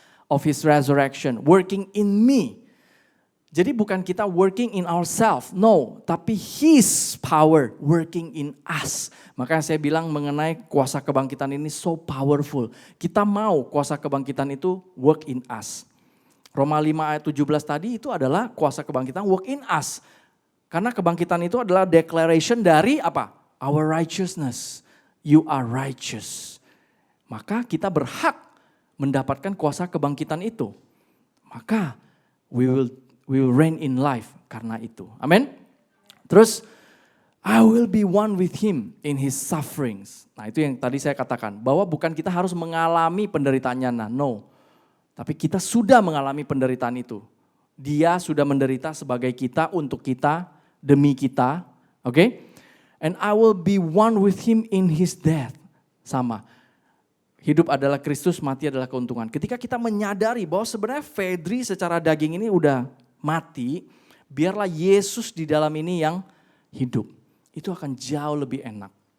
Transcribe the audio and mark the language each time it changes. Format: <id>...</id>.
<en>Of His resurrection, working in me.</en> <id>Jadi bukan kita</id> <en>working in ourselves, no.</en> <id>Tapi</id> <en>His power working in us.</en> <id>Makanya saya bilang mengenai kuasa kebangkitan ini</id> <en>so powerful.</en> <id>Kita mau kuasa kebangkitan itu</id> <en>work in us.</en> <id>Roma 5 ayat 17 tadi itu adalah kuasa kebangkitan work in us. Karena kebangkitan itu adalah declaration dari apa?</id> <en>Our righteousness. You are righteous.</en> <id>Maka kita berhak mendapatkan kuasa kebangkitan itu. Maka</id> <en>we will reign in life</en> <id>karena itu. Amin. Terus</id> <en>I will be one with Him in His sufferings.</en> <id>Nah itu yang tadi saya katakan. Bahwa bukan kita harus mengalami penderitaannya. No. Tapi kita sudah mengalami penderitaan itu. Dia sudah menderita sebagai kita, untuk kita, demi kita. Oke?</id> <en>And I will be one with Him in His death.</en> <id>Sama. Hidup adalah Kristus, mati adalah keuntungan. Ketika kita menyadari bahwa sebenarnya Fedri secara daging ini udah mati, biarlah Yesus di dalam ini yang hidup. Itu akan jauh lebih enak.</id>